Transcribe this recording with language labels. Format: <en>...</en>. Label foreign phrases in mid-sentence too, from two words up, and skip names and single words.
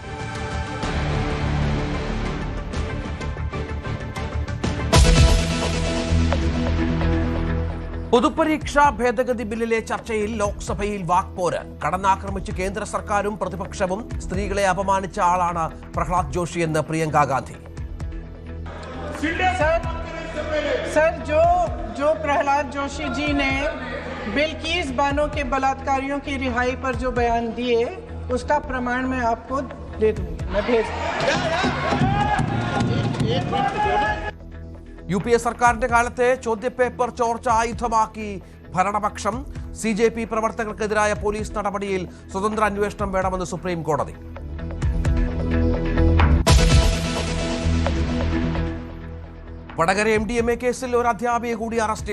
<ml>പൊതുപരീക്ഷാ ഭേദഗതി ബില്ലിലെ ചർച്ചയിൽ ലോക്സഭയിൽ വാക്പോര്. കടന്നാക്രമിച്ച് കേന്ദ്ര സർക്കാരും പ്രതിപക്ഷവും. സ്ത്രീകളെ അപമാനിച്ച ആളാണ് പ്രഹ്ലാദ് ജോഷി എന്ന് പ്രിയങ്ക ഗാന്ധി.</ml> <hi>सर जो प्रहलाद जोशी जी ने बिल्किस बानो के बलात्कारियों की रिहाई पर जो बयान दिए उसका प्रमाण मैं आपको दे दूंगी, मैं भेज</hi> <ml>UPA സർക്കാരിന്റെ കാലത്തെ ചോദ്യപേപ്പർ ചോർച്ച ആയുധമാക്കി ഭരണപക്ഷം. CJP പ്രവർത്തകർക്കെതിരായ പോലീസ് നടപടിയിൽ സ്വതന്ത്ര അന്വേഷണം വേണമെന്ന് സുപ്രീം കോടതി. വടകര MDMA കേസിൽ ഒരു അധ്യാപിക കൂടി അറസ്റ്റിൽ.</ml>